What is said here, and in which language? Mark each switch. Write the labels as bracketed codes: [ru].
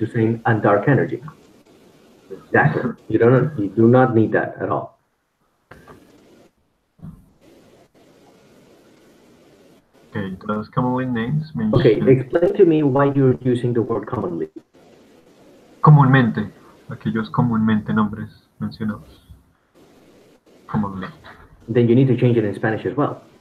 [en] You're saying and dark energy. Exactly. You do not need that at all. Okay, those commonly names Okay, mentioned explain to me why you're using the word commonly. [es] comúnmente, aquellos comúnmente nombres mencionados. [en] Commonly. Then you need to change it in Spanish as well.